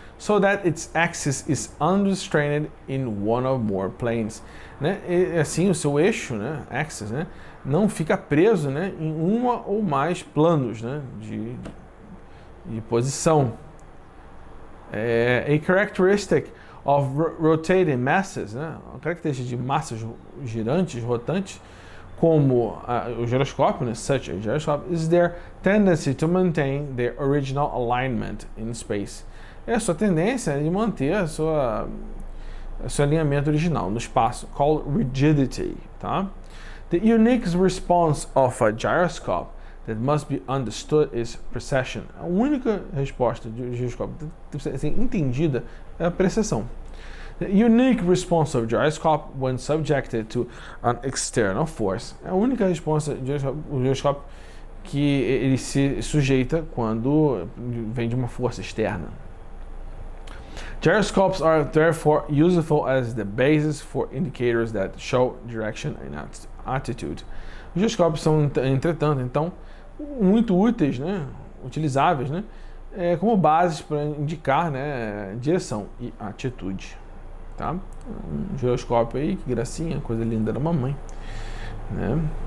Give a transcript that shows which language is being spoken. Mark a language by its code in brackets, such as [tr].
[en] So that its axis is unrestrained in one or more planes. Né? [pt] E, assim, o seu eixo, né, axis, né, não fica preso, né, em uma ou mais planos, né, de posição. [en] A characteristic of rotating masses, né? [pt] A característica de massas girantes, rotantes, como o giroscópio, né? [en] Such a gyroscope, is their tendency to maintain their original alignment in space. [pt] É a sua tendência de manter o seu alinhamento original no espaço, [en] called rigidity, [pt] tá? [en] The unique response of a gyroscope that must be understood is precession. [pt] A única resposta de giroscópio que deve ser entendida é a precessão. [en] The unique response of gyroscope when subjected to an external force. [pt] A única resposta do giroscópio que ele se sujeita quando vem de uma força externa. [en] Gyroscopes are therefore useful as the basis for indicators that show direction and attitude. [pt] Os giroscópios são, entretanto, então, muito úteis, né, utilizáveis, né, como bases para indicar, né, direção e atitude, tá? Um giroscópio aí, que gracinha, coisa linda da mamãe, né?